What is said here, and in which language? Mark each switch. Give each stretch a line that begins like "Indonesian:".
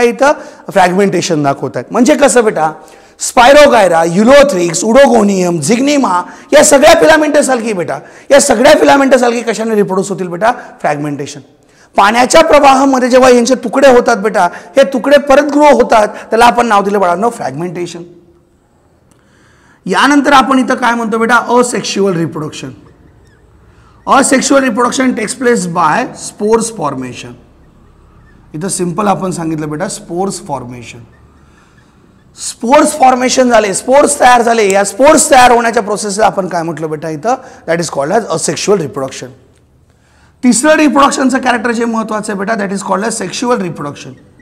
Marathi: इथं फ्रॅगमेंटेशन दाखवत आहेत. म्हणजे कसं बेटा, स्पायरोगायरा, युलोथ्रिक्स, उडोगोनियम, झिग्निमा, या सगळ्या फिलामेंटस अल्गी बेटा, या सगळ्या फिलामेंटस अल्गी कशाने रिप्रोड्यूस होतील बेटा, फ्रॅगमेंटेशन. पाण्याच्या प्रवाहामध्ये जेव्हा यांचे तुकडे होतात बेटा, हे तुकडे परत ग्रो होतात, त्याला आपण नाव दिलं बाळांनो फ्रॅगमेंटेशन. यानंतर आपण इथं काय म्हणतो बेटा, asexual reproduction.
English: Asexual reproduction takes place by spores formation.
Marathi: इथं सिंपल आपण सांगितलं बेटा, स्पोर्स फॉर्मेशन. स्पोर्स फॉर्मेशन झाले, स्पोर्स तयार झाले, या स्पोर्स तयार होण्याच्या प्रोसेसला आपण काय म्हटलं बेटा इथं,
English: That is called as asexual reproduction.
Marathi: तिसरं रिप्रोडक्शनचं कॅरेक्टर जे महत्त्वाचं आहे बेटा,
English: That is called as sexual reproduction.